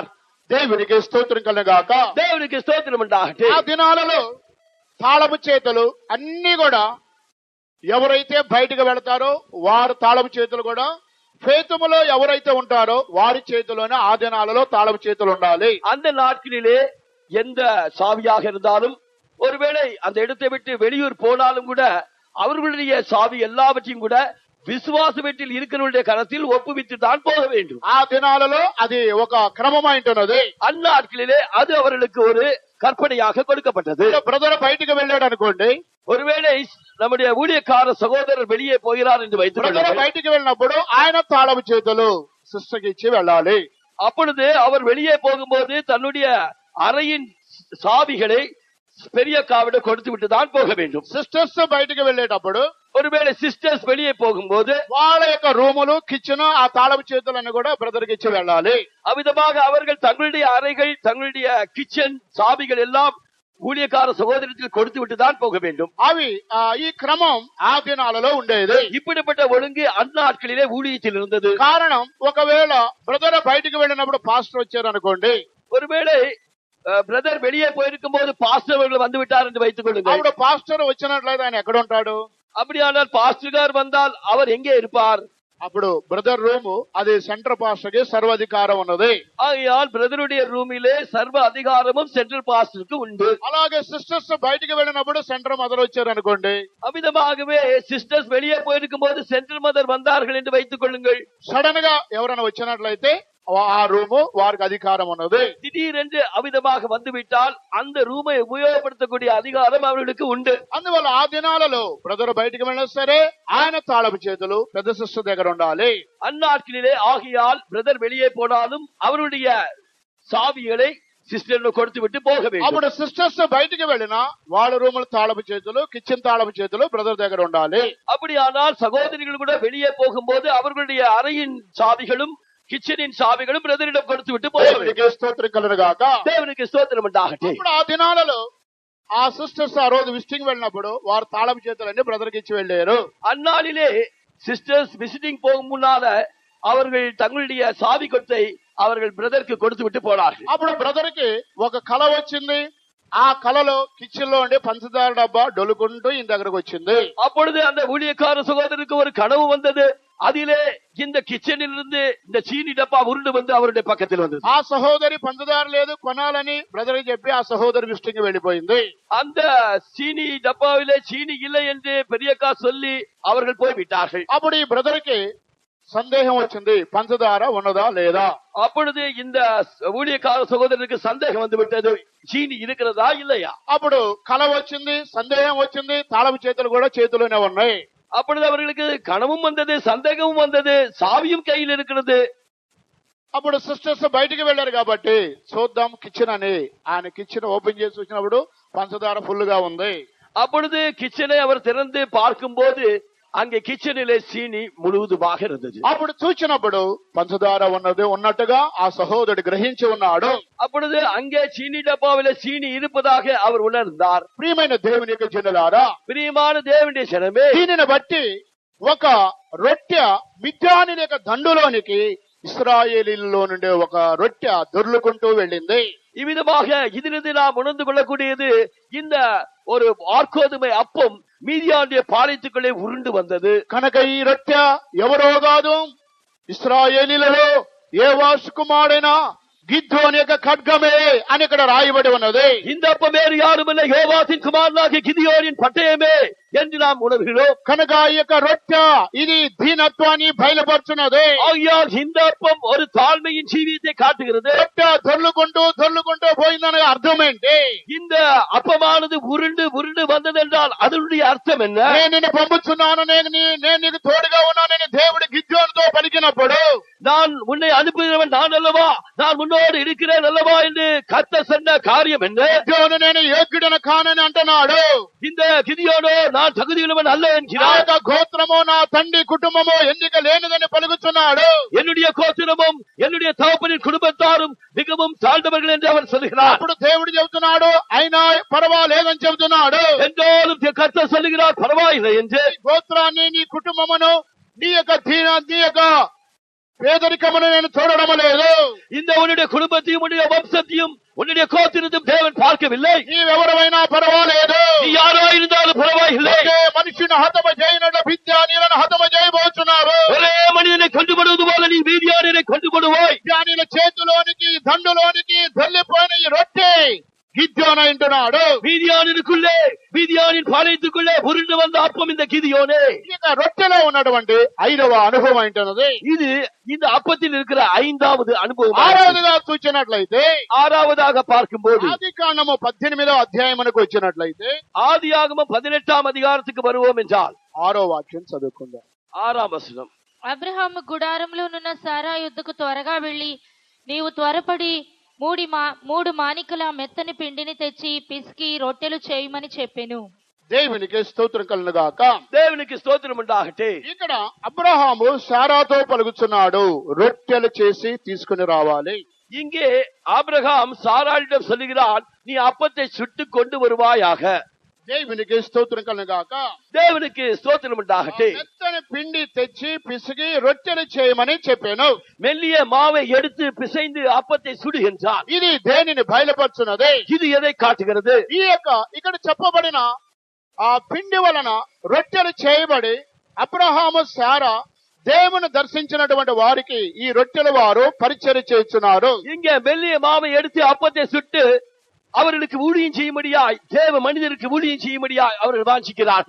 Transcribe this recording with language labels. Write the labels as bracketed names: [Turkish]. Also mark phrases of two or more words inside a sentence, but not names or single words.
[Telugu] దేవునికి స్తోత్రం కలుగాక. దేవునికి స్తోత్రం ఉండాలి. ఆ దినాలలో తాళపు చేతులు అన్ని కూడా ఎవరైతే బయటకు వెళతారో వారు తాళపు చేతులు కూడా, ఫేతుములో ఎవరైతే ఉంటారో వారి చేతిలోనే ఆ దినాలలో తాళపు చేతులు ఉండాలి. [Tamil] அந்த நாட்களிலே எந்த சாவியாக இருந்தாலும் ஒருவேளை அந்த இடத்தை விட்டு வெளியூர் போனாலும் கூட அவர்களுடைய சாவி எல்லாவற்றையும் கூட விசுவாச வீட்டில் இருக்கிறவருடைய கரத்தில் ஒப்புவித்து தான் போக வேண்டும். [Telugu] ఆ దినాలలో అది ఒక క్రమమైంటున్నది. [Tamil] அந்நாட்களிலே அது அவர்களுக்கு ஒரு கற்பனையாக கொடுக்கப்பட்டது. [Telugu] బ్రదర్ బయటకు వెళ్ళాడు అనుకోండి, [Tamil] ஒருவேளை நம்முடைய ஊழியக்கார சகோதரர் வெளியே போகிறார் என்று வைத்துக் [Telugu] బ్రదర్ [Tamil] கொள்ளுங்கள். [Telugu] బయటికి వెళ్ళినప్పుడు ఆయన తాళపు చేతులు సిస్టర్కి ఇచ్చి వెళ్ళాలి. [Tamil] அப்பொழுது அவர் வெளியே போகும்போது தன்னுடைய அறையின் சாவிகளை பெரிய காவிட கொடுத்து விட்டு தான் போக வேண்டும். [Telugu] సిస్టర్స్ బయటికి వెళ్ళేటప్పుడు [Tamil] ஒருவேளை சிஸ்டர்ஸ் வெளியே போகும்போது [Telugu] వాళ్ళ యొక్క రూములు, కిచెన్, ఆ తాళపు చేతులన్నీ కూడా బ్రదర్ కి ఇచ్చి వెళ్ళాలి. [Tamil] அவ்விதமாக அவர்கள் தங்களுடைய அறைகள், தங்களுடைய கிச்சன் சாவிகள் எல்லாம் ஊழியக்கார சகோதரத்தில் கொடுத்து விட்டு தான் போக வேண்டும். [Telugu] అవి ఈ క్రమం ఆ దినాలలో ఉండేది. [Tamil] இப்படிப்பட்ட ஒழுங்கு அந்நாட்களிலே ஊழியத்தில் இருந்தது. [Telugu] కారణం, ఒకవేళ బ్రదర్ బయటికి వెళ్ళినప్పుడు పాస్టర్ వచ్చారు అనుకోండి, [Tamil] ஒருவேளை பிரதர் வெளியே போயிருக்கும் போது பாஸ்டர் அவர்கள் வந்து விட்டார் என்று வைத்துக் கொள்ளுங்கள். [Telugu] అప్పుడు పాస్టర్ వచ్చినట్లయితే ఆయన ఎక్కడ ఉంటాడు? [Tamil] அப்படியானால் பாஸ்டர் கார் வந்தால் அவர் எங்கே இருப்பார்? [Telugu] అప్పుడు బ్రదర్ రూము అది [English] center pastor [Telugu] కి సర్వాధికారం ఉన్నది. [Tamil] ஆகையால் பிரதருடைய ரூமிலே சர்வ அதிகாரமும் சென்ட்ரல் பாஸ்டருக்கு உண்டு. [Telugu] అలాగే సిస్టర్స్ బయటికి వెళ్ళినప్పుడు [English] center mother [Telugu] వచ్చారు అనుకోండి, [Tamil] அவ்விதமாகவே சிஸ்டர்ஸ் வெளியே போயிருக்கும் போது [English] central mother [Tamil] வந்தார்கள் என்று வைத்துக் கொள்ளுங்கள். [Telugu] సడన్ గా ఎవరైనా వచ్చినట్లయితే ఆ రూము వారికి అధికారం ఉన్నది. [Tamil] திடீரென்று அவ்விதமாக வந்துவிட்டால் அந்த ரூமை உபயோகப்படுத்தக்கூடிய அதிகாரம் அவர்களுக்கு உண்டு. [Telugu] అందువల్ల ఆ దినాలలో బ్రదర్ బయటికి వెళ్ళినా సరే ఆయన తాళపు చేతులు పెద్ద సిస్టర్ దగ్గర ఉండాలి. [Tamil] அந்நாட்களிலே ஆகையால் பிரதர் வெளியே போனாலும் அவருடைய சாவிகளை சிஸ்டர் கொடுத்து விட்டு போக வேண்டும். [Telugu] అప్పుడు సిస్టర్స్ బయటికి వెళ్ళినా వాళ్ళ రూముల తాళపు చేతులు, కిచెన్ తాళపు చేతులు బ్రదర్ దగ్గర ఉండాలి. [Tamil] அப்படியானால் சகோதரிகள் கூட வெளியே போகும்போது அவர்களுடைய அறையின் சாவிகளும் கிச்சனின் சாவிகளும் பிரதரிடம் கொடுத்து விட்டு போக வேண்டும். [Telugu] దేవునికి స్తోత్రం కలుగుగాక. దేవునికి స్తోత్రం ఉండాలి. ఇప్పుడు ఆ దినాలలో ఆ సిస్టర్స్ ఆ రోజు విజిటింగ్ వెళ్ళినప్పుడు వారు తాళపు చేతులన్నీ బ్రదర్ కి ఇచ్చి వెళ్ళారు. [Tamil] அந்நாளிலே [English] sisters visiting [Tamil] போகும் முன்னால அவர்கள் தங்களுடைய சாவி கொட்டை அவர்கள் பிரதருக்கு கொடுத்து விட்டு போனார்கள். [Telugu] అప్పుడు బ్రదర్ కి ఒక కల వచ్చింది. ఆ కలలో కిచెన్ లో ఉండే పంచదార డబ్బా డొలుకుంటూ ఈయన దగ్గరకు వచ్చింది. [Tamil] அப்பொழுது அந்த ஊழியக்கார சகோதரருக்கு ஒரு கனவு வந்தது. அதிலே இந்த கிச்சனில் இருந்து இந்த சீனி டப்பா உருண்டு வந்து அவருடைய பக்கத்தில் வந்தது. [Telugu] ఆ సహోదరి పంచదార లేదు కొనాలని బ్రదర్ చెప్పి ఆ సహోదరి విజిటింగ్ వెళ్ళిపోయింది. [Tamil] அந்த சீனி டப்பாவிலே சீனி இல்லை என்று பெரியக்கா சொல்லி அவர்கள் போய்விட்டார்கள். [Telugu] అప్పుడు ఈ బ్రదర్ కి సందేహం వచ్చింది, పంచదార ఉన్నదా లేదా. [Tamil] அப்பொழுது இந்த ஊழியக்கார சகோதரருக்கு சந்தேகம் வந்து விட்டது, சீனி இருக்கிறதா இல்லையா. [Telugu] అప్పుడు కల వచ్చింది, సందేహం వచ్చింది, తాళపు చేతులు కూడా చేతిలోనే ఉన్నాయి. [Tamil] அப்பொழுது அவர்களுக்கு கனவும் வந்தது, சந்தேகமும் வந்தது, சாவியும் கையில் இருக்கிறது. [Telugu] అప్పుడు సిస్టర్స్ బయటికి వెళ్ళారు కాబట్టి చూద్దాం కిచెన్ అని ఆయన [English] kitchen open [Telugu] చేసి వచ్చినప్పుడు పంచదార ఫుల్ గా ఉంది. [Tamil] அப்பொழுது கிச்சனை அவர் திறந்து பார்க்கும் போது அங்கே கிச்சனிலே சீனி முழுவதுமாக இருந்தது. [Telugu] అప్పుడు చూచినప్పుడు పంచదార ఉన్నట్టుగా ఆ సహోదరుడు గ్రహించి ఉన్నాడు. [Tamil] அப்பொழுது அங்கே சீனி டப்பாவிலே சீனி இருப்பதாக அவர் உணர்ந்தார். [Telugu] ప్రియమైన దేవుని యొక్క జనులారా, [Tamil] பிரியமான தேவனுடைய ஜனமே, [Telugu] దీనిని బట్టి ఒక రొట్టె మిద్యాని యొక్క దండులోనికి ఇశ్రాయేలీలో నుండి ఒక రొట్టె దొర్లుకుంటూ వెళ్ళింది. [Tamil] இவ்விதமாக இதிலிருந்து நாம் உணர்ந்து கொள்ளக்கூடியது, இந்த ஒரு ஆர்கோதுமை அப்பம் மீதியானுடைய பாளையத்துக்குள்ளே உருண்டு வந்தது. [Telugu] కనుక ఈ రొట్టె ఎవరో కాదు, ఇశ్రాయేలీలలో యోవాషు కుమారుడైన గిద్యోని యొక్క ఖడ్గమే అని ఇక్కడ రాయబడి ఉన్నది. [Tamil] இந்த அப்பம் வேறு யாருமில்லை, யோவாசின் குமாரனாகிய கிதியோனின் பட்டயமே என்று நாம் உணர்கிறோம். [Telugu] కనుక ఈ యొక్క రొట్టె ఇది దీనత్వాన్ని బయలుపరుచున్నది. [Tamil] ஆகையால் இந்த அப்பம் ஒரு தாழ்மையின் ஜீவியத்தை காட்டுகிறது. [Telugu] రొట్టె దొర్లుకుంటూ పోయిందనే అర్థం ఏంటి? [Tamil] இந்த அப்பமானது உருண்டு உருண்டு வந்தது என்றால் அதனுடைய அர்த்தம் என்ன? [Telugu] నేను నిన్ను పంపుతున్నాను, నేను నీకు తోడుగా ఉన్నానని దేవుడు గిద్యోనుతో పలికినప్పుడు, [Tamil] நான் உன்னை அனுப்புகிறவன் நான் அல்லவா, நான் உன்னோடு இருக்கிறேன் அல்லவா என்று கர்த்தர் சொன்ன காரியம் என்ன? [Telugu] గిద్యోను నేను యోగ్యుడను కానని అంటున్నాడు. [Tamil] இந்த கிதியோனோ நான் தகுதியுள்ளவன் அல்ல [Telugu] నా [Tamil] என்கிறார். [Telugu] యొక్క గోత్రము, నా తండ్రి కుటుంబము ఎన్నిక లేనిదని పలుకుతున్నాడు. [Tamil] என்னுடைய கோத்திரமும் என்னுடைய தகப்பனின் குடும்பத்தாரும் மிகவும் தாழ்ந்தவர்கள் என்று அவர் சொல்கிறார். [Telugu] అప్పుడు దేవుడు చెబుతున్నాడు, అయినా పర్వాలేదని చెబుతున్నాడు. [Tamil] என்றாலும் கர்த்தர் சொல்லுகிறார் பரவாயில்லை என்று. [Telugu] గోత్రాన్ని, నీ కుటుంబమును, నీ యొక్క పేదరికమును నేను చూడడం లేదు. [Tamil] இந்த உன்னுடைய குடும்பத்தையும் உன்னுடைய வம்சத்தையும் உன்னுடைய கோத்திரத்தையும் தேவன் பார்க்கவில்லை. [Telugu] నీవెవరమైనా పర్వాలేదు, [Tamil] நீ யாரோ இருந்தாலும் பரவாயில்லை. [Telugu] మనిషిని హతము చేయనట్టు విద్యానీలను హతము చేయబోతున్నారు. [Tamil] ஒரே மனிதனை கொண்டுபடுவது போல நீ மீதியானரை கொண்டுபடுவாய். [Telugu] విద్యానీల చేతిలోనికి, దండులోనికి దొల్లిపోయిన ఈ రొట్టె గిద్యోను అంటున్నాడు. [Tamil] மீதியானிற்குள்ளே, மீதியானின் பாளையத்துக்குள்ளே உருண்டு வந்த அப்பம் இந்த கிதியோனே. [Telugu] ఇక రొట్టెలో ఉన్నటువంటి 5వ అనుభవం అంటున్నది. [Tamil] இது இந்த அப்பத்தில் இருக்கிற 5வது அனுபவம். [Telugu] 6వదిగా చూచినట్లయితే, [Tamil] 6வதாக பார்க்கும்போது [Telugu] ఆదికాండము 18వ అధ్యాయమునకు వచ్చినట్లయితే, [Tamil] ஆதியாகமம் 18ஆம் அதிகாரத்துக்கு வருவோம் என்றால் [Telugu] 6వ వాక్యం చదువుకుందాం. [Tamil] 6ஆம் வசனம். [Telugu] అబ్రహాము గుడారంలోనున్న సారా యుద్ధకు త్వరగా వెళ్లి, నీవు త్వరపడి 3 మానికల మెత్తని పిండిని తెచ్చి పిసికి రొట్టెలు చేయమని చెప్పెను. దేవునికి స్తోత్రం కలుగును గాక. [Tamil] தேவனுக்கு ஸ்தோத்திரம் உண்டாகட்ടെ. [Telugu] ఇక్కడ అబ్రహాము సారాతో పలుకుతున్నాడు, రొట్టెలు చేసి తీసుకుని రావాలి. [Tamil] இங்கே ஆபிரகாம் சாராளிடம் சொல்லுகிறான், நீ அப்பத்தை சுட்டு கொண்டு வருவாயாக. [Telugu] దేవునికి స్తోత్రం కలుగును గాక. [Tamil] தேவனுக்கு ஸ்தோத்திரம் உண்டாகட்టే. [Telugu] మెత్తని పిండి తెచ్చి పిసికి రొట్టెలు చేయమని చెప్పాను. [Tamil] மெல்லிய மாவை எடுத்து பிசைந்து அப்பத்தை சுடு என்றான். [Telugu] ఇది దేనిని బయలుపరుచున్నది? [Tamil] இது எதை కాட்டுகிறது? [Telugu] ఈ యొక్క ఇక్కడ చెప్పబడిన ఆ పిండి వలన రొట్టెలు చేయబడి అబ్రహాము సారా దేవుని దర్శించినటువంటి వారికి ఈ రొట్టెల వారు పరిచర్య చేస్తున్నారు. [Tamil] இங்கே மெல்லிய மாவை எடுத்து அப்பத்தை சுட்டு அவர்களுக்கு ஊழியம் செய்யும்படியாய், தேவ மனிதருக்கு ஊழியம் செய்யும்படியாய் அவர்கள் வாஞ்சிக்கிறார்கள்.